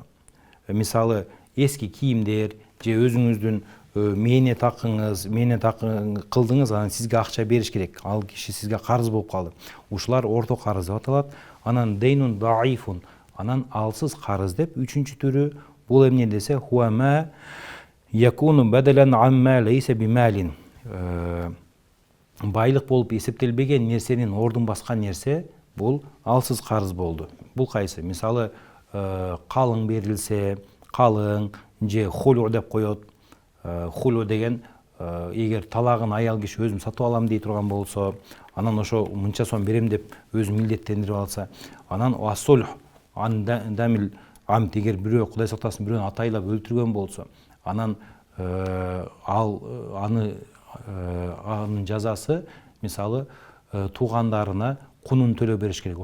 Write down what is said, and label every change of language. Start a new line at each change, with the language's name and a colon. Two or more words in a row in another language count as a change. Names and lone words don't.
Kyrgyz: Мисалы эски кийимдер же өзүңүздүн мээнет акыңыз, кылдыңыз, анан сизге акча бериш керек. Ал киши сизге карыз болуп калды. Ушулар орто карыз деп аталат. Анан
Arabic: دين ضعيف,
Kyrgyz: анан алсыз карыз деп үчүнчү түрү.
Arabic: Бул эмне десе, هو ما يكون بدلا عما ليس بمال.
Kyrgyz: Байлык болуп эсептелбеген нерсенин ордун баскан нерсе, бул алсыз карыз болду. Бул кайсы? Мисалы калың берилсе, калың же хулу деп коет. Хулу деген эгер талагын аял киши өзүм сатып алам дей турган болсо, анан ошо мынча сом берем деп өзү милдеттендирип алса, анан
Arabic: الصلح عن دم العمد,
Kyrgyz: эгер бирөө Кудай сактасын бирөөнү атайлап өлтүргөн болсо, анан анын жазасы мисалы туугандарына кунун төлөп бериш керек.